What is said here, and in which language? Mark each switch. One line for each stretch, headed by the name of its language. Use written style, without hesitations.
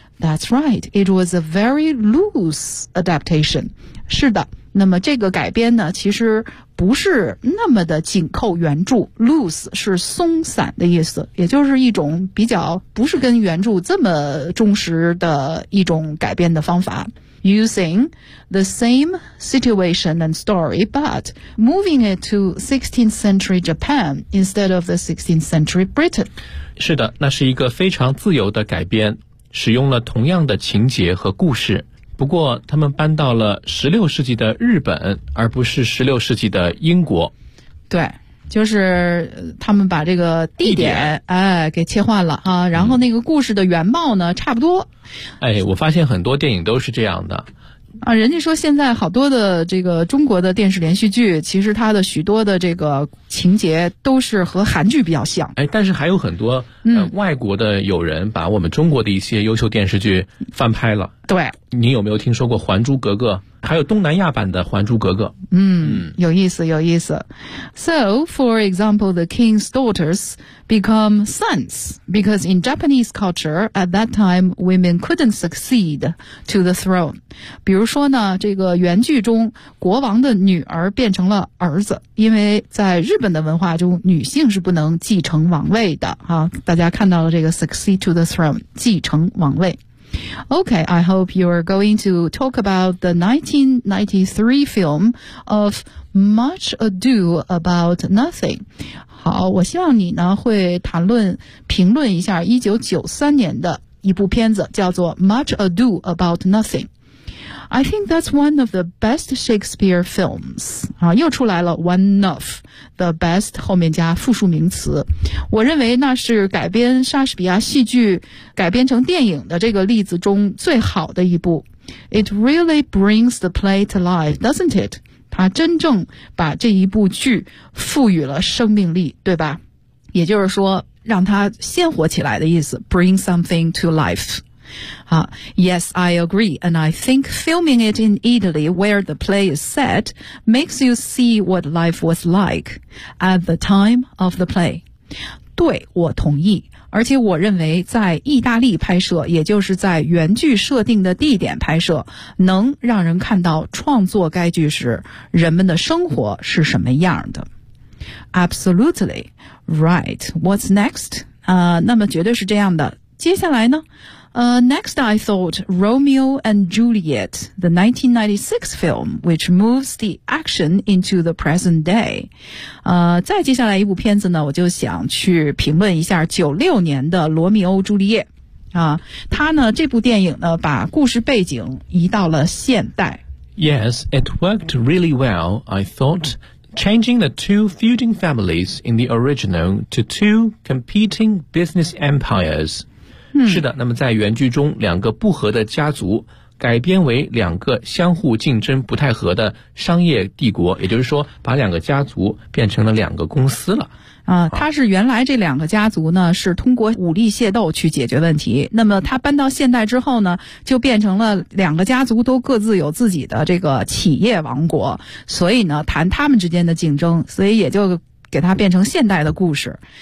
English: That's right. It was a very loose adaptation.
Chinese: 是的，那么这个改编呢，其实不是那么的紧扣原著， loose 是松散的意思，也就是一种比较不是跟原著这么忠实的一种改编的方法。
English: Using the same situation and story but moving it to 16th century Japan instead of the 16th century Britain.
Chinese: 是的，那是一个非常自由的改编，使用了同样的情节和故事，不过他们搬到了16世纪的日本而不是16世纪的英国。对，就是他们把这个地点给切换了啊，然后那个故事的原貌呢差不多。哎，我发现很多电影都是这样的。啊，人家说现在好多的这个中国的电视连续剧，其实它的许多的这个情节都是和韩剧比较像。哎，但是还有很多外国的友人把我们中国的一些优秀电视剧翻拍了。对，你有没有听说过《还珠格格》？还有东南亚版的《还珠格格》。嗯，有意思，有意思。
English: So, for example, the king's daughters become sons because in Japanese culture at that time, women couldn't succeed to the throne.
Chinese: 比如说呢，这个原剧中国王的女儿变成了儿子，因为在日本的文化中，女性是不能继承王位的啊。大家看到了这个
English: succeed to the throne，
Chinese: 继承王位。
English: Okay, I hope you're going to talk about the 1993 film of Much Ado About Nothing.
Chinese: 好，我希望你呢会谈论评论一下1993年的一部片子叫做 Much Ado About Nothing.
English: I think that's one of the best Shakespeare films.
Chinese: 啊，又出来了
English: one of the best
Chinese: 后面加复数名词。我认为那是改编莎士比亚戏剧改编成电影的这个例子中最好的一部。
English: It really brings the play to life, doesn't it?
Chinese: 它真正把这一部剧赋予了生命力，对吧？也就是说让它鲜活起来的意思，
English: bring something to life。 Yes, I agree, and I think filming it in Italy where the play is set makes you see what life was like at the time of the play.
Chinese: 对，我同意，而且我认为在意大利拍摄，也就是在原剧设定的地点拍摄，能让人看到创作该剧时人们的生活是什么样的。
English: Absolutely, right, what's next?
Chinese: 那么绝对是这样的，接下来呢
English: next I thought Romeo and Juliet, the 1996 film, which moves the action into the present day.
Chinese: 再接下来一部片子呢我就想去评论一下96年的罗密欧朱丽叶。他呢这部电影呢把故事背景移到了现代。
English: Yes, it worked really well, I thought, changing the two feuding families in the original to two competing business empires.
Chinese: 是的，那么在原剧中，两个不和的家族改编为两个相互竞争不太和的商业帝国，也就是说，把两个家族变成了两个公司了。他是原来这两个家族呢是通过武力械斗去解决问题，那么他搬到现代之后呢就变成了两个家族都各自有自己的这个企业王国，所以呢谈他们之间的竞争，所以也就给它变成现代的故事。